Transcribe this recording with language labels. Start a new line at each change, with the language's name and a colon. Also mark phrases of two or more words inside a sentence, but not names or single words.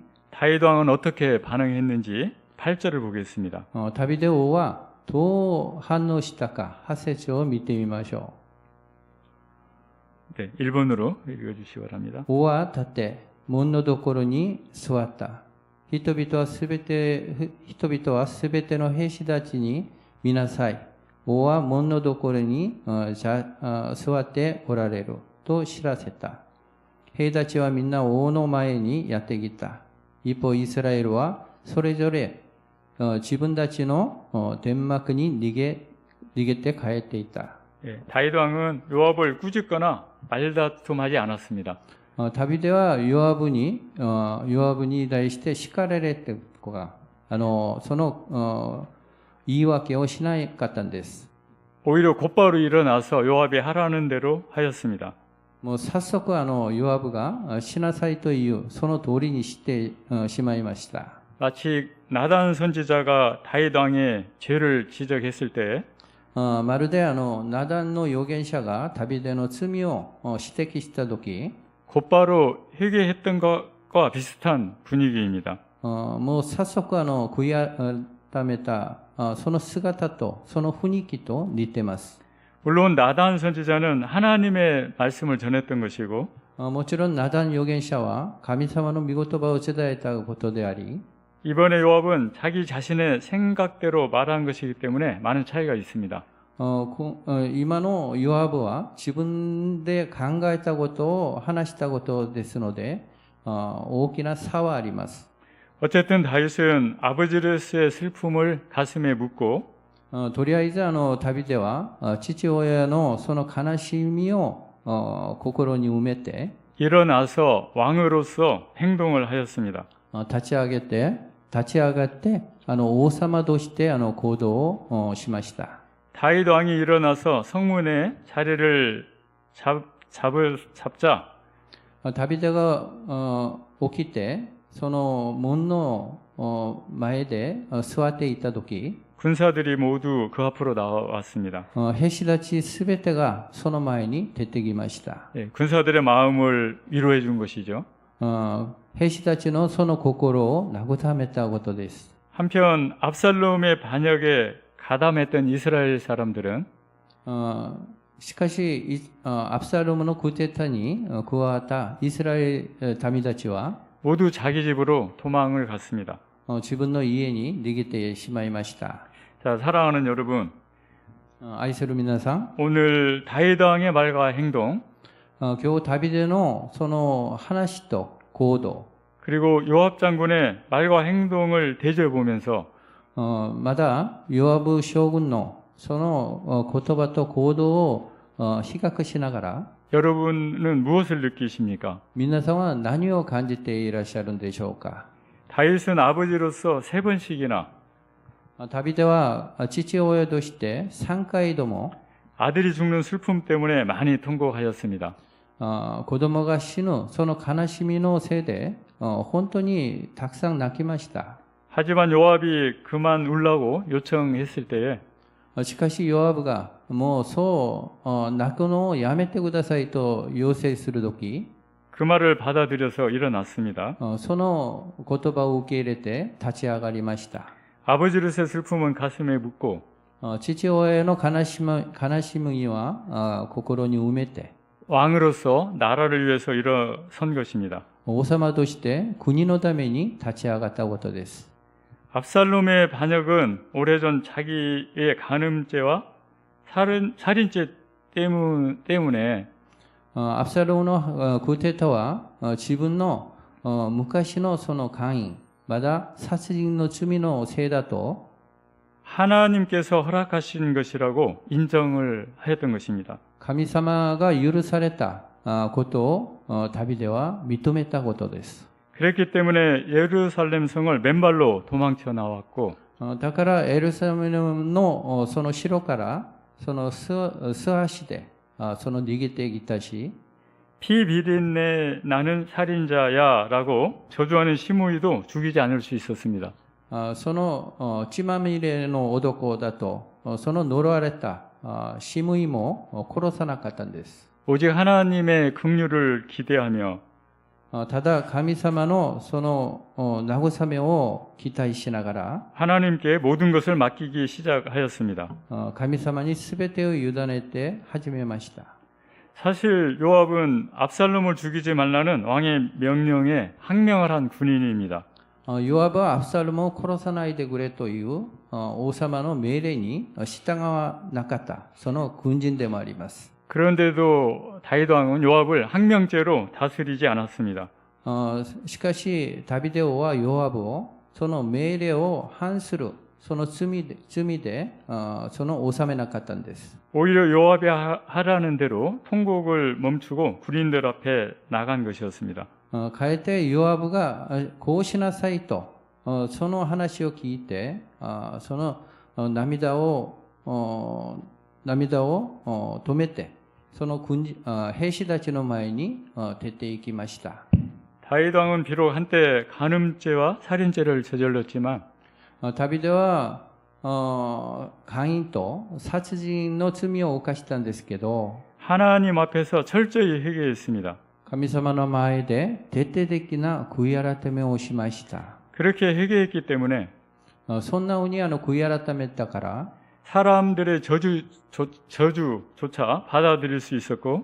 Korean: 다윗 왕은 어떻게 반응했는지 8절을 보겠습니다.
Japanese: ダビデ王はどう反応したか8節を見てみましょ
Korean: 네, 일본어로 읽어주시기 바랍니다.
Japanese: う。王は立って門のところに座った。人々はすべての兵士たちに見なさい。王は門のところに座っておられると知らせた。兵たちはみんな王の前にやってきた。一方イスラエルはそれぞれ自分たちの天幕に逃げて帰っていた。
Korean: 예, 다윗 왕은 요압을 꾸짖거나 말다툼하지 않았습니다.
Japanese: ダビデはヨアブに対して叱られてとかその言い訳をしなかったんです。
Korean: 오히려 곧바로 일어나서 요압이 하라는 대로 하였습니다.
Japanese: もう早速ヨアブがしなさいというその通りにしてしまいました。
Korean: 마치 나단 선지자가 다윗 왕의 죄를 지적했을 때
Japanese: まるでナダンの預言者がダビデの罪を指摘したとき
Korean: 곧바로 회개했던 것과 비슷한 분위기입니다.
Japanese: もう早速悔い改めたその姿とその雰囲気と似てます。
Korean: 물론 나단 선지자는 하나님의 말씀을 전했던 것이고
Japanese: もちろんナダン預言者は神様の御言葉を伝えたことであり
Korean: 이번에 요압은 자기 자신의 생각대로 말한 것이기 때문에 많은 차이가 있습니다.
Japanese: 今のヨアブは自分で考えたことを話したことですので大きな差はあります。
Korean: 어쨌든 다윗은 아버지로서의 슬픔을 가슴에 묻고
Japanese: とりあえずダビデは父親のその悲しみを心に埋めて
Korean: 일어나서 왕으로서 행동을 하였습니다.
Japanese: 立ち上がって王様として行動をしました。
Korean: 다윗 왕이 일어나서 성문에 자리를 잡자
Japanese: ダビデが起きてその門の前で座っていた時
Korean: 군사들이 모두 그 앞으로 나왔습니다.
Japanese: 兵士たちすべてがその前に出てきました。
Korean: 예, 군사들의 마음을 위로해 준 것이죠.
Japanese: 兵士たちのその心を慰めたことです。
Korean: 한편 압살롬의 반역에 가담했던 이스라엘 사람들은
Japanese: しかしアブサロムのクーデターに加わったイスラエル民たちは
Korean: 모두 자기 집으로 도망을 갔습니다.
Japanese: 自分の家に逃げてしまいました。
Korean: 자, 사랑하는 여러분,
Japanese: 愛する皆さん、
Korean: 오늘 다윗 왕의 말과 행동
Japanese: 今日ダビデのその話と行動
Korean: 그리고 요압 장군의 말과 행동을 대조해 보면서
Japanese: まだヨアブ将軍のその言葉と行動を比較しながら
Korean: 여러분은 무엇을 느끼십니까?
Japanese: 皆さんは何を感じていらっしゃるんでしょうか。
Korean: 다윗은 아버지로서 3번씩이나
Japanese: ダビデは父親として3回とも
Korean: 아들이 죽는 슬픔 때문에 많이 통곡하였습니다.
Japanese: 子供が死ぬその悲しみのせいで本当にたくさん泣きました。
Korean: 하지만 요압이 그만 울라고 요청했을 때에
Japanese: しかしヨアブがもうそう泣くのをやめてくださいと要請するとき
Korean: 그 말을 받아들여서 일어났습니다.
Japanese: その言葉を受け入れて立ち上がりました。
Korean: 아버지로서의 슬픔은 가슴에 묻고
Japanese: 父親の悲しみは心に埋めて
Korean: 왕으로서 나라를 위해서 일어선 것입니다.
Japanese: 王様として国のために立ち上がったことです。
Korean: 압살롬의 반역은 오래전 자기의 간음죄와 살인죄 때문에
Japanese: アブサロムのクーデターは自分の昔のその姦淫まだ殺人の罪のせいだと
Korean: 하나님께서 허락하신 것이라고 인정을 하였던 것입니다.
Japanese: 神様が許されたことをダビデは認めたことです。
Korean: 그랬기 때문에 예루살렘 성을 맨발로 도망쳐 나왔고
Japanese: だからエルサレムのその城からその素足でその逃げてきたし
Korean: 피 비린내 나는 살인자야라고 저주하는 시므이도 죽이지 않을 수 있었습니다.
Japanese: その血まみれの男だとその呪われたシムイも殺さなかったんです。
Korean: 오직 하나님의 긍휼을 기대하며
Japanese: ただ神様のその慰めを期待しながら
Korean: 하나님께 모든 것을 맡기기 시작하였습니다.
Japanese: 神様に全てを委ねて始めました。
Korean: 사실 요압은 압살롬을 죽이지 말라는 왕의 명령에 항명을 한 군인입니다.
Japanese: ヨアブはアブサロムを殺さないでくれという王様の命令に従わなかったその軍人でもあります。
Korean: 그런데도 다윗 왕은 요압을 항명죄로 다스리지 않았습니다.
Japanese: しかしダビデ王はヨアブをその命令を反するその罪でその収めなかったんです。
Korean: 오히려 요압이 하라는 대로 통곡을 멈추고 군인들 앞에 나간 것이었습니다.
Japanese: かえってヨアブがこうしなさいとその話を聞いてその涙を止めてその兵士たちの前に出て行きました。
Korean: 다윗 왕은 비록 한때 간음죄와 살인죄를 저질렀지만
Japanese: ダビデは姦淫と殺人の罪を犯したんですけど
Korean: 하나님 앞에서 철저히 회개했습니다.
Japanese: 神様の前で徹底的な悔い改めをしました。
Korean: 그렇게 회개했기 때문에
Japanese: そんなふうに悔い改めたから
Korean: 사람들의 저주조차 받아들일 수 있었고